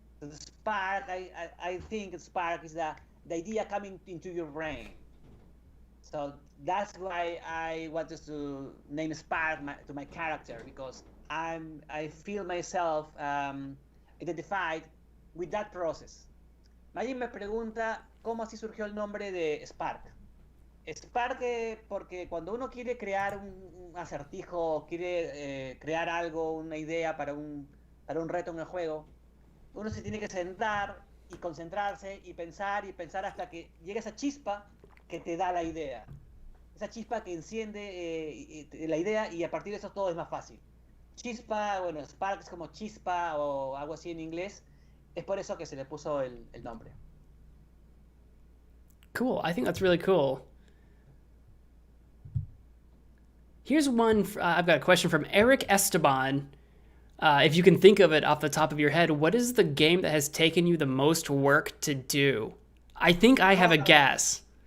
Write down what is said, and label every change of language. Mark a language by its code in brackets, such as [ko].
[en] So the spark, I think the spark is the idea coming into your brain. So that's why I wanted to name Spark to my character, because I feel myself identified with that process. [es] Maggie me pregunta cómo así surgió el nombre de Spark. Spark porque cuando uno quiere crear un acertijo, quiere crear algo, una idea para un reto en el juego, uno se tiene que sentar y concentrarse y pensar hasta que llega esa chispa que te da la idea. Esa chispa que enciende la idea, y a partir de eso todo es más fácil. Chispa, bueno, Spark es como chispa o algo así en inglés. Es por eso que se le puso el nombre. [en] Cool. I think that's really cool. Here's one. I've got a question from Eric Esteban. If you can think of it off the top of your head, what is the game that has taken you the most work to do? I think I have a guess.